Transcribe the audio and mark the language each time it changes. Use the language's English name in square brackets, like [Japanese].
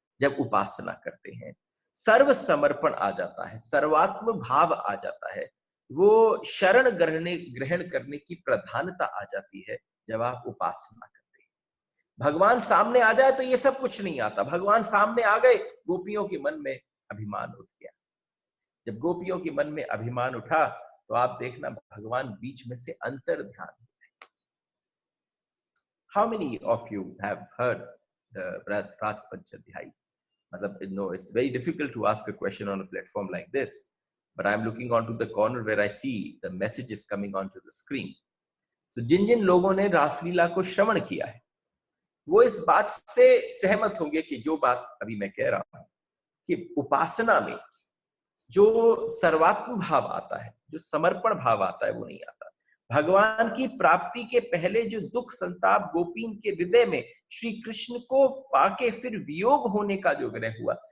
[Hindi] जब उपासना करते हैं सर्व समर्पण आ जाता है, सर्वात्म भाव आ जाता है, वो शरण ग्रहण करने की प्रधानता आ जाती है। जब आप उपासना करते हैं, भगवान सामने आ जाए तो ये सब कुछ नहीं आता। भगवान सामने आ गए, गोपियों के मन में अभिमान उठ गया। जब गोपियों के मन में अभिमान उठा तो आप देखना भगवान बीच में से अंतर ध्यान। [English] How many of you have heard the Ras Panchadhyay? No, it's very difficult to ask a question on a platform like this, but I'm looking onto the corner where I see the messages coming onto the screen. [Hindi] So जिन जिन लोगों ने रासलीला को श्रवण किया है, वो इस बात से सहमत होंगे कि जो बात अभी मैं कह रहा हूं कि उपासना में जो सर्वात्म भाव आता है, जो समर्पण भाव आता है, वो नहीं आता। भगवान की प्राप्ति के पहले जो दुख संताप गोपीन के हृदय में, श्री कृष्ण को पाके फिर वियोग होने का जो ग्रह हुआ।